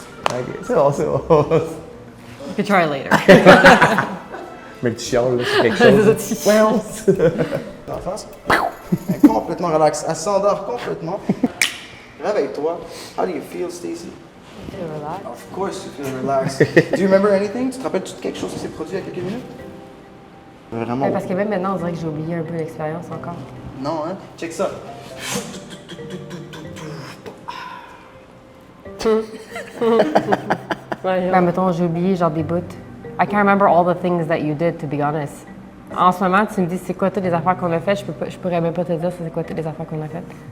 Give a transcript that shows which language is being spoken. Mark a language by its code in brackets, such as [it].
[fr] Ok, c'est bon, c'est bon. [en] You can try later. [fr] Mais tu chiales, là, c'est quelque chose. Dans la face. Elle est complètement relaxe. Elle s'endort complètement. Réveille-toi. [en] How do you feel, Stacy? Relax. Of course you feel relaxed. Do you remember anything? [fr] Tu te rappelles-tu de quelque chose qui s'est produit il y a quelques minutes? Vraiment. Ouais, parce que même maintenant, on dirait que j'ai oublié un peu l'expérience encore. Non, hein? Check ça. Ben, mettons, j'ai oublié genre des bouts. [en] I can't remember all the things that you did, to be honest. [fr] En ce moment, tu me dis c'est quoi toutes les affaires qu'on a faites, je pourrais même pas te dire c'est quoi toutes les affaires qu'on a faites.